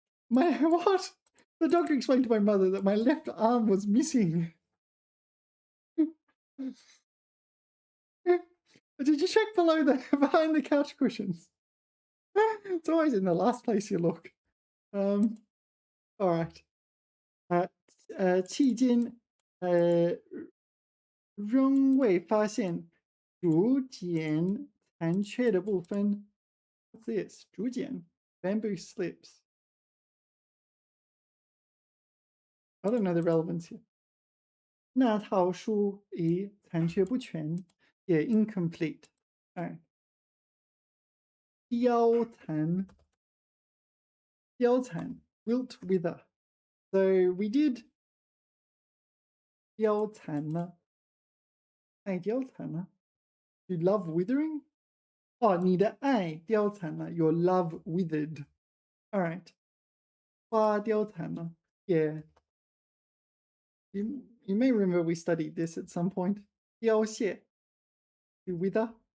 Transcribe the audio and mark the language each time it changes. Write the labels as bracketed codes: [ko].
[en] My what? The doctor explained to my mother that my left arm was missing. Did you check below behind the couch cushions? It's always in the last place you look. All right. [zh] 迄今仍未发现竹简残缺的部分. [en] What's this? 竹简 bamboo slips. I don't know the relevance here. [zh] 那套书已残缺不全, [en] yeah, incomplete. All right. 凋残 wilt wither. So we did 凋残了, 爱凋残了. You love withering? Oh, [zh] 你的爱凋残了, [en] your love withered. All right. 花貂蝉呢?Yeah. You may remember we studied this at some point. 凋谢 to wither.